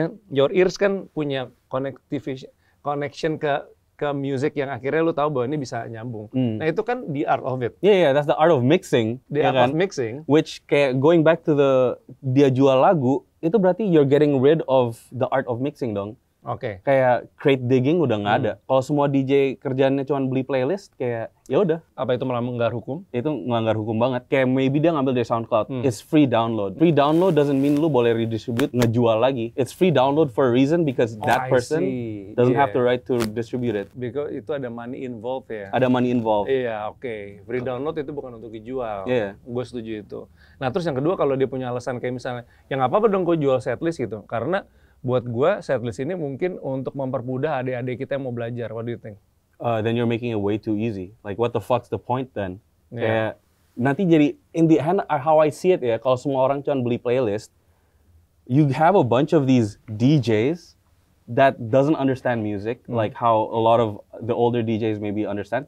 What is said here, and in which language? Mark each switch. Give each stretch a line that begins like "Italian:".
English: Your ears
Indonesian: kan punya connection ke music yang akhirnya lu tahu bahwa ini bisa nyambung. Nah itu kan
English: the art of it. Yeah, that's the art of mixing. The art of mixing. Which kayak going back to
Indonesian: dia jual lagu, itu berarti
English: you're getting rid of the art of mixing dong.
Indonesian: Oke. Kayak crate digging udah nggak ada. Kalau semua DJ kerjaannya cuma beli playlist, kayak ya udah. Apa itu melanggar hukum? Itu melanggar hukum banget. Kayak maybe dia ngambil dari SoundCloud.
English: It's free download.
Indonesian: Free download doesn't mean lu boleh redistribute, ngejual lagi.
English: It's free download for a reason because that person doesn't have the right to distribute it.
Indonesian: Because itu ada
English: money involved
Indonesian: ya. Ada
English: money involved.
Indonesian: Iya, oke. Free download itu bukan untuk dijual. Gue setuju itu. Nah terus yang kedua, kalau dia punya alasan kayak misalnya, ya nggak apa-apa dong gue jual setlist gitu. Karena buat gue setlist ini mungkin untuk mempermudah adik-adik kita yang mau belajar.
English: What do you think? Then you're making it way too easy. Like what the fuck's the point then?
Indonesian: Kayak nanti jadi
English: in the end how I see it ya,
Indonesian: kalau semua orang cuma beli playlist,
English: you have a bunch of these DJs that doesn't understand music, like how a lot of the older DJs maybe understand.